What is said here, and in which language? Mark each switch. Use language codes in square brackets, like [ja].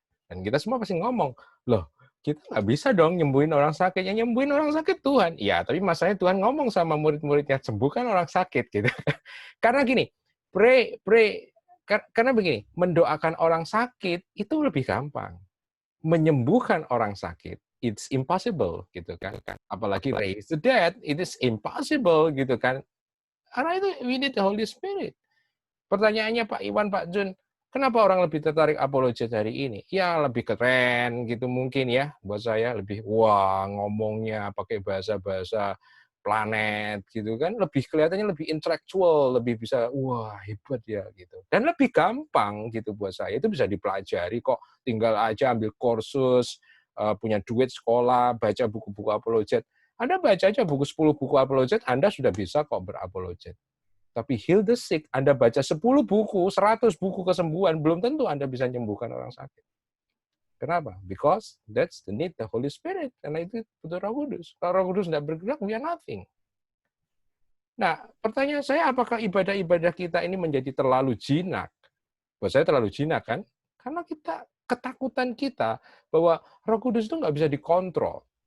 [id] Dan kita semua pasti ngomong, loh, kita nggak bisa dong nyembuhin orang sakit. Yang nyembuhin orang sakit Tuhan. Ya, tapi masalahnya Tuhan ngomong sama murid-muridnya, sembuhkan orang sakit. Gitu. Karena gini, pray. Karena begini, mendoakan orang sakit itu lebih gampang. Menyembuhkan orang sakit, [en] it's impossible. [id] Gitu kan. [en] Apalagi raise the dead, it is impossible. [id] Gitu kan. Karena itu, [en] we need the Holy Spirit. [id] Pertanyaannya Pak Iwan, Pak Jun, kenapa orang lebih tertarik apologet hari ini? Ya lebih keren gitu mungkin ya buat saya, lebih wah ngomongnya pakai bahasa-bahasa planet gitu kan, lebih kelihatannya lebih intelektual, lebih bisa wah hebat ya gitu. Dan lebih gampang gitu buat saya. Itu bisa dipelajari kok, tinggal aja ambil kursus, punya duit sekolah, baca buku-buku apologet. Anda baca aja buku 10 buku apologet, Anda sudah bisa kok berapologet. Tapi [en] heal the sick, [id] Anda baca 10 buku, 100 buku kesembuhan, belum tentu Anda bisa menyembuhkan orang sakit. Kenapa? [en] Because that's the need the Holy Spirit. [id] Karena itu butuh Roh Kudus. Kalau Roh Kudus tidak bergerak, [en] we are nothing. [id] Nah, pertanyaan saya, apakah ibadah-ibadah kita ini menjadi terlalu jinak? Buat saya terlalu jinak kan? Karena ketakutan kita bahwa Roh Kudus itu nggak bisa dikontrol.